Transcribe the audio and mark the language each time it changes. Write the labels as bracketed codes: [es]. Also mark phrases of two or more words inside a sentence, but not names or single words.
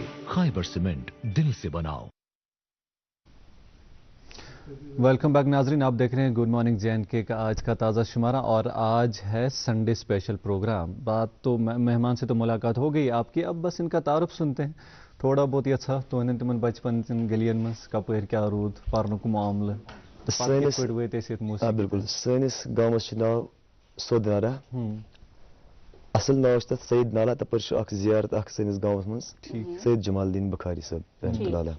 [ur] خیبر سیمنٹ, دل سے بناؤ. [en] welcome back [ur] ناظرین, آپ دیکھ رہے ہیں گڈ مارننگ جے اینڈ کے کا آج کا تازہ شمارہ, اور آج ہے [en] Sunday special [ur] پروگرام. بات تو مہمان سے تو ملاقات ہو گئی آپ کی, اب بس ان کا تعارف سنتے ہیں تھوڑا بہت. یہ اچھا تو [ks] تمن بچپن گلین مز کپر کیا رود پرنک معاملہ [ur] بالکل. [ks] سٲنِس گامس چھُ ناو سودنارا, اصل ناو چھُ تتھ سعید نالا. تپٲرۍ چھُ اکھ زیارت اکھ سٲنِس گامس منٛز, سعید جمال الدین بخاری صٲب [ar] رحمتہ اللہ علیہ.